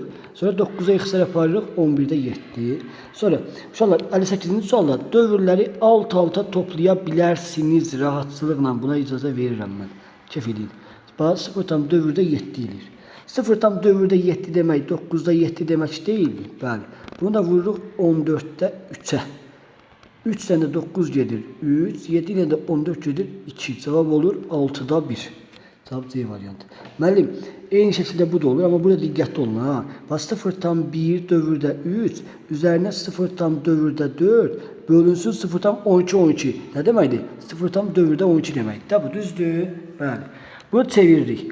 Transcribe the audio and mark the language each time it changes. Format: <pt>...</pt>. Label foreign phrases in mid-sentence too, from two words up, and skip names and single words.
<az>Sonra 9'a ixtisar yaparıq 11'də 7. Sonra uşaqlar 58-ci sualda dövrləri alt-alta toplaya bilərsiniz rahatçılıqla. Buna icazə verirəm mən. Kef edin. Bax 0,4'də 7 deyilir. 0,4'də 7 demək 9'da 7 demək deyil. Bəli. Bunu da vururuq 14'də 3'ə.</az> <tr>3 tane de 9 gelir 3, 7 ile de 14 gelir 2. Cevap olur 6'da 1. Cevap C variantı.</tr> <az>Müəllim, eyni şəkildə bu da olur, amma burada diqqətli olun ha. Bax 0,1 dövrdə 3, üzərinə 0,4 4 bölünsün 0,12 12. Nə deməkdir? 0,4 12 deməkdir. Da bu düzdür? Bəli. Bunu çeviririk.</az>